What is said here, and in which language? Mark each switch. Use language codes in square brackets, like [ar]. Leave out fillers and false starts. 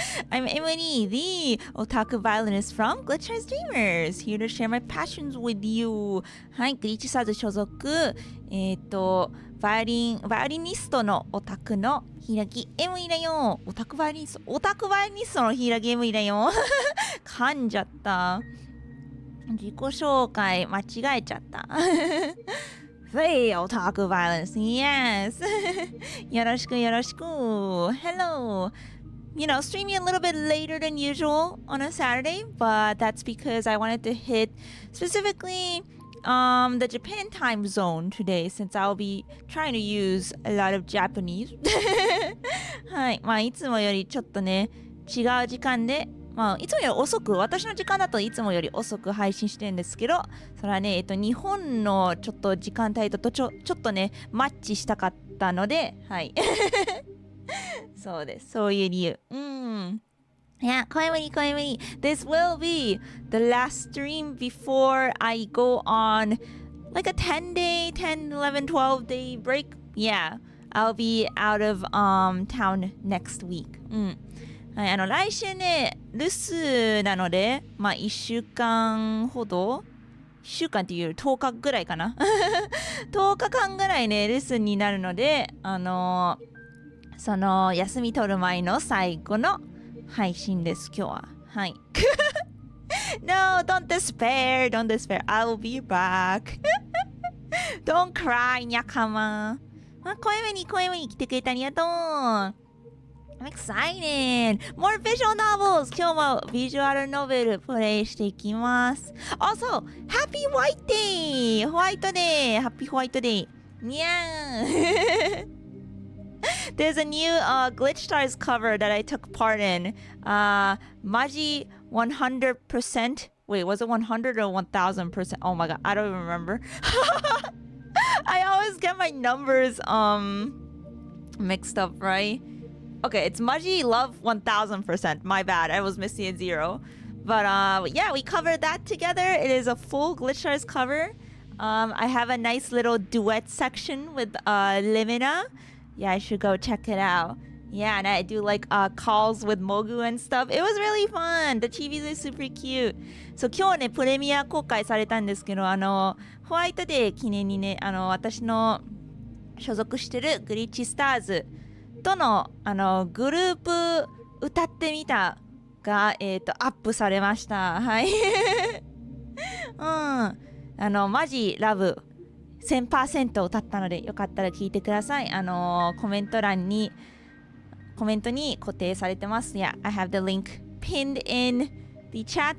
[en] I'm Emuri, the otaku violinist from Glitchized Dreamers, here to share my passions with you. [ja] はい、グリッチサーズ所属、バイオリニストのオタクのHiiragiエムリだよ。オタクバイオリニストのHiiragiエムリだよ。噛んじゃった。自己紹介間違えちゃった。 [en] Hey, otaku violinist, yes. [ja] よろしく。 [en] Hello. You know, streaming a little bit later than usual on a Saturday, but that's because I wanted to hit specifically the Japan time zone today, since I'll be trying to use a lot of Japanese. [ja] はい、まあいつもよりちょっとね違う時間で、まあいつもより遅く、私の時間だといつもより遅く配信してるんですけど、それはね日本のちょっと時間帯とちょっとねマッチしたかったので、はい。そうです。そういう理由。Yeah, 声無理。 [en] This will be the last stream before I go on like a 10, 11, 12 day break. Yeah, I'll be out of town next week. [ja] はい、来週ね、留守なので、まあ1週間ほど、1週間っていうより10日ぐらいかな。 10日間ぐらいね、留守になるので、その休み取る前の最後の配信です、今日は。 [en] はい。No, don't despair. I'll be back. Don't cry, にゃかま。 [ja] 声目に来てくれてありがとう。 [en] I'm excited. More visual novels. [ja] 今日もビジュアルノベルプレイしていきます。 [en] Also, Happy White Day! ホワイトデー Happy White Day! にゃーThere's a new Glitch Stars cover that I took part in. Maji 100%. Wait, was it 100 or 1000%? Oh my god, I don't even remember. I always get my numbers mixed up, right? Okay, it's Maji Love 1000%. My bad, I was missing a zero. But yeah, we covered that together. It is a full Glitch Stars cover. I have a nice little duet section with Limina. Yeah, I should go check it out. Yeah, and I do like calls with Mogu and stuff. It was really fun. The chibis are super cute. [ja] So 今日ねプレミア公開されたんですけど、ホワイトデー記念にね、私の所属してるグリッチスターズとのグループ歌ってみたがアップされました。はい。マジラブ。1000% 歌ったのでよかったら聞いてください。コメントに固定されてます。 [en] Yeah, I have the link pinned in the chat.